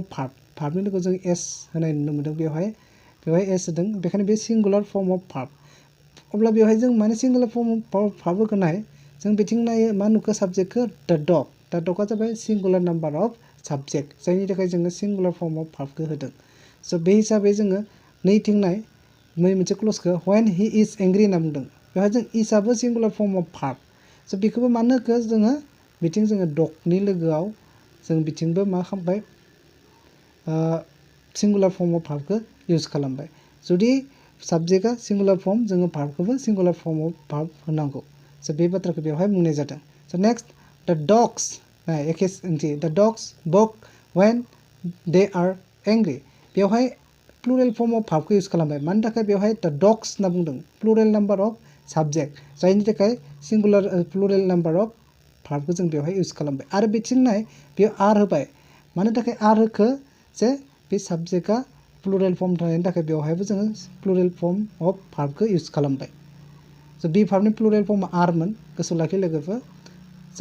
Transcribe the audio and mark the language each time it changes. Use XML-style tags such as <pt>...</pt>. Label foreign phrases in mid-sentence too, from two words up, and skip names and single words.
<brx>भार्बनि लोगोआव जों एस होनाय नुनो मोनदों बेवहाय एस होदों बेखायनो बे</brx> <en>singular form of verb</en> <brx>अब्ला बेवहाय जों माने</brx> <en>singular form of verb</en> <brx>नाय जों बिथिं नायो मा नुखो साबजेक्टखौ</brx> <en>the dog</en> <brx>जाबाय</brx> <en>singular number of subject</en> <brx>जायनि थाखाय जोङो</brx> <en>singular form of verb</en> <brx>होदों स' बे हिसाबै जोङो नैथिं नाय मोनसे क्लजखौ</brx> <en>when he is angry</en> <brx>होनना बुंदों बेवहाय जों इसाबो</brx> <en>singular form of verb</en> <brx>स' बेखौबो मानो होखो जोङो बिथिं जोङो डगनि लोगोआव जों बिथिंबो मा खालामबाय</brx> <en>singular form of verb</en> <brx>इउज खालामबाय जुदि साबजेक्टआ</brx> <en>singular form</en> <brx>जोङो भार्बखौबो</brx> <en>singular form of verb</en> <brx>होनांगौ स' बे बाथ्राखौ बेवहाय बुंनाय जादों स'</brx> <en>next the dogs</en> <brx>एखे ओंथि</brx> <en>the dogs bark when they are angry</en> <brx>बेवहाय</brx> <en>plural form of verb</en> <brx>इउज खालामबाय मानि थाखाय बेवहाय</brx> <en>the dogs</en> <brx>होनना बुंदों</brx> <en>plural number of subject</en> <brx>जायनि थाखाय सिंगुलार</brx> <en>plural number of verb</en> <brx>जों बेवहाय इउज खालामबाय आरो बिथिं नाय बेयाव आर होबाय मानो थाखाय आर होखो जे बे साबजेक्टआ</brx> <en>plural form</en> <brx>थानायनि थाखाय बेवहायबो जोङो</brx> <en>plural form of verb</en> <brx>इउज खालामबाय स' बे भार्बनि</brx> <en>plural form</en> <brx>आरमोन गोसोआव लाखि लोगोफोर स'</brx>